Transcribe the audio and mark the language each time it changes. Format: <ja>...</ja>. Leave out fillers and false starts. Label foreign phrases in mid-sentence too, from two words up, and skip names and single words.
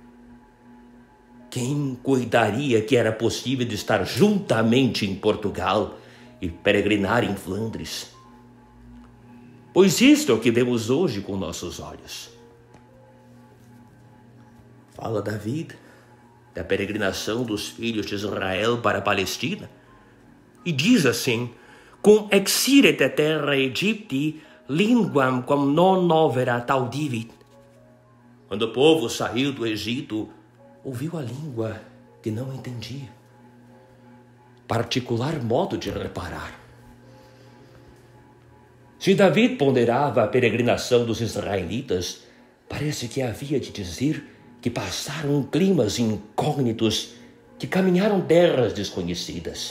<pt>Quem cuidaria que era possível de estar juntamente em Portugal e peregrinar em Flandres? Pois isto é o que vemos hoje com nossos olhos. Fala da vida, da peregrinação dos filhos de Israel para a Palestina, e diz assim:</pt> <la>cum exiret terra Egypti, linguam quam non novera taudivit.</la> <pt>Quando o povo saiu do Egito, ouviu a língua que não entendia. Particular modo de reparar. Se David ponderava a peregrinação dos israelitas, parece que havia de dizer que passaram climas incógnitos, que caminharam terras desconhecidas.</pt>